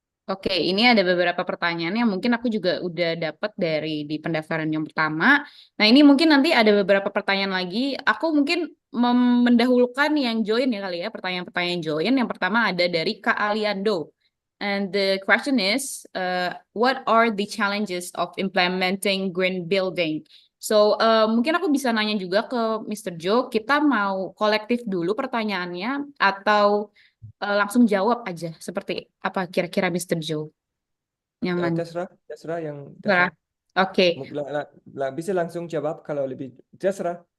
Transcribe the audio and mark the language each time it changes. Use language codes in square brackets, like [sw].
[id] Oke, ini ada beberapa pertanyaan yang mungkin aku juga udah dapat dari di pendaftaran yang pertama. Nah, ini mungkin nanti ada beberapa pertanyaan lagi. Aku mungkin mendahulukan yang join ya kali ya, pertanyaan-pertanyaan join. Yang pertama ada dari Kak Aliando. [en] And the question is, what are the challenges of implementing green building? [id] So, mungkin aku bisa nanya juga ke Mr. Joe, kita mau kolektif dulu pertanyaannya atau langsung jawab aja seperti apa kira-kira Mr. Joe nyaman. Terserah yang Terserah. Oke. Bisa langsung jawab kalau lebih terserah.